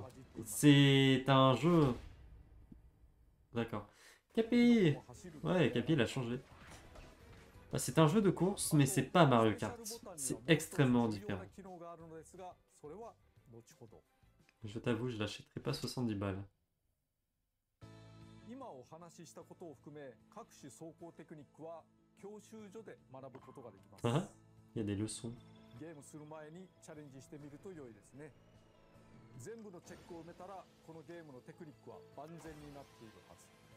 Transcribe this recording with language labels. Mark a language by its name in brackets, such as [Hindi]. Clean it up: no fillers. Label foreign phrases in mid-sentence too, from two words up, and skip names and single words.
[French] C'est un jeu... D'accord. Capi! Ouais, Capi, il a changé. Bah, c'est un jeu de course, mais c'est pas Mario Kart. C'est extrêmement différent. [Japanese] 後ほど。 [French] Je t'avoue, je l'achèterai pas 70 balles. [Japanese] 今お話ししたことを含め各種走行テクニックは教習所で学ぶことができます。 [French] Ah, il y a des leçons. [Japanese] ゲームする前にチャレンジしてみると良いですね。全部のチェックを埋めたらこのゲームのテクニックは万全になっているはず。